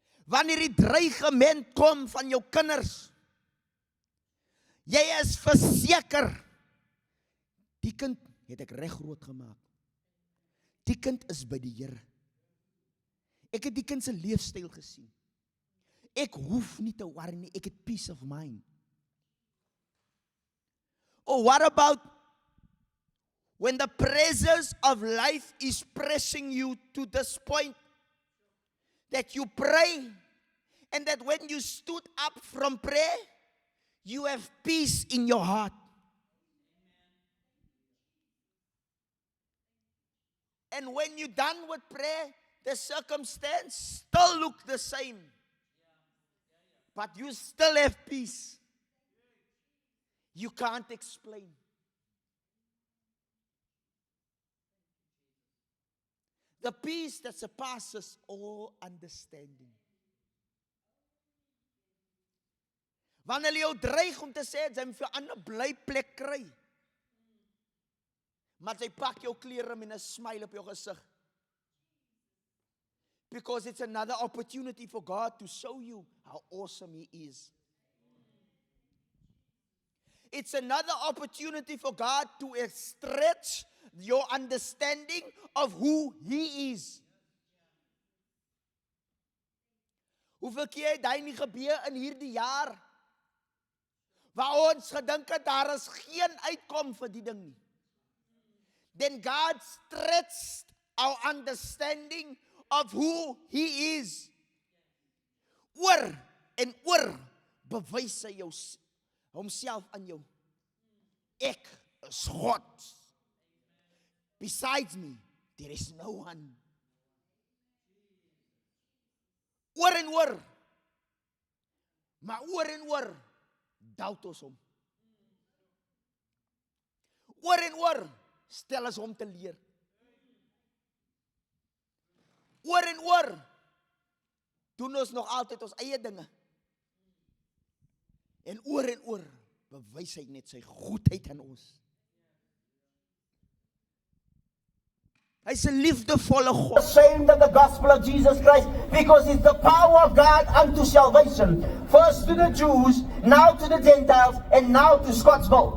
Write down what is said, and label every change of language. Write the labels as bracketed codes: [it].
[af] Wanneer die dreigement kom van jou kinders, jy is verseker, die kind het ek reg groot gemaak. Die kind is by die Here. Ek het die kind se leefstyl gesien. Ek hoef nie te worry nie, ek het [en] peace of mind. Or what about when the pressures of life is pressing you to this point that you pray, and that when you stood up from prayer, you have peace in your heart. And when you're done with prayer, the circumstance still look the same. But you still have peace. You can't explain. The peace that surpasses all understanding. [af] Wanneer jy jou dreig om te sê, jy moet vir 'n ander blyplek kry. Maar jy pak jou klere met 'n smile op jou gesig. [en] Because it's another opportunity for God to show you how awesome He is. It's another opportunity for God to stretch your understanding of who He is. [af] Hoeveel keer het hy nie gebeur in hierdie jaar, waar ons gedink het, daar is geen uitkom vir die ding nie. [en] Then God stretched our understanding of who He is. [af] Oor en oor bewys hy homself aan jou. Ek is God. [en] Besides me, there is no one. [af] Oor en oor. Maar oor en oor doubt ons hom. Oor en oor stel ons hom te leer. Oor en oor doen ons nog altyd ons eie dinge. En oor bewys hy net sy goedheid aan ons. Hy's 'n liefdevolle God. [en] Ashamed of the gospel of Jesus Christ, because it's the power of God unto salvation. First to the Jews, now to the Gentiles, and now to Scottsville.